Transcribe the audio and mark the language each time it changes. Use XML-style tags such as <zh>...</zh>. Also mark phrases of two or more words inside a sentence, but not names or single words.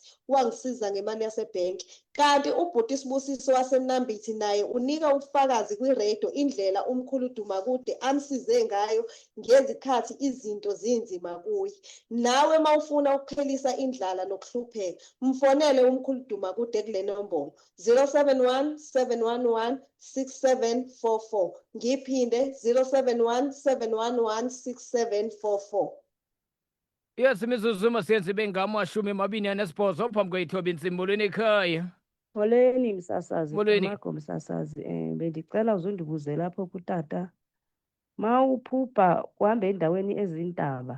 <zu>Wangisiza ngemali yasebhenki. Kanti ubhuti Sibusiso waseNambithi naye unika ubufakazi kwiredio indlela umkhulu Dumakude amsize ngayo ngezikhathi izinto zinzima kuye. Nawe mawufuna ukuphelisa indlala nokuhlupheka, mfonele umkhulu Dumakude kule nombolo 071 711 6744. Ngiphinde 071 711 6744.</zu> <xh>Yes, imizuzu masiyenze bengama-28 phambi kwethoba intsimbolweni ekhaya. Molweni msasazi, Molweni. Makho msasazi. Bendicela uzundibuze lapho kutata. Mawuphupha kuhamba endaweni ezintaba.</xh>